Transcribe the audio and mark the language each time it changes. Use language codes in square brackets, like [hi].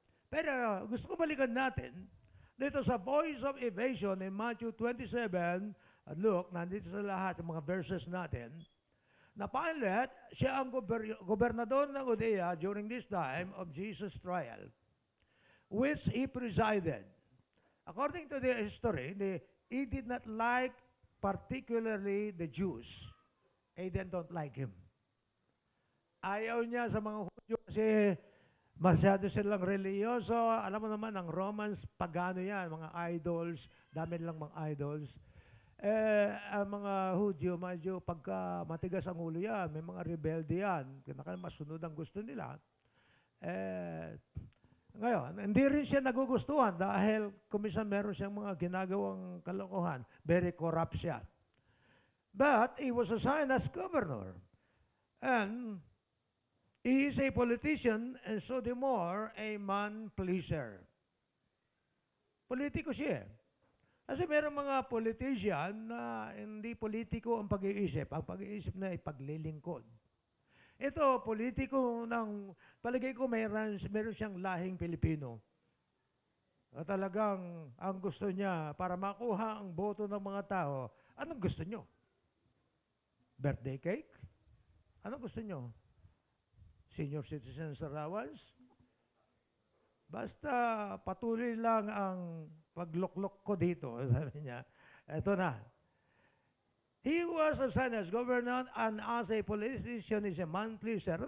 [tl] Pero gusto ko balikan natin, dito sa [en] voice of evasion in Matthew 27, [tl] look, nandito sa lahat ng mga verses natin, na Pilate, siya ang gobernador ng Judea [en] during this time of Jesus' trial, which he presided. According to the history, he did not like particularly the Jews. They don't like him. [tl] Ayaw niya sa mga Hudyo kasi masyado silang reliyoso. Alam mo naman, ang Romans, pagano yan, mga idols, dami nilang mga idols. Ang mga Hudyo, medyo pagka matigas ang ulo yan, may mga rebelde yan, masunod ang gusto nila. Ngayon, hindi rin siya nagugustuhan dahil kumisan meron siyang mga ginagawang kalokohan. [en] Very corrupt siya. But he was assigned as governor. And he is a politician and so the more a man pleaser. [tl] Politiko siya. Kasi meron mga politician na hindi politiko ang pag-iisip. Ang pag-iisip na ay paglilingkod. Ito, politiko ng, palagay ko meron siyang lahing Pilipino. At talagang ang gusto niya para makuha ang boto ng mga tao, anong gusto nyo? [en] Birthday cake? [tl] Anong gusto nyo? [en] Senior citizen allowance? [tl] Basta patuloy lang ang pagluklok ko dito. Sabi niya, eto na. [en] He was assigned as governor and as a politician is a man pleaser.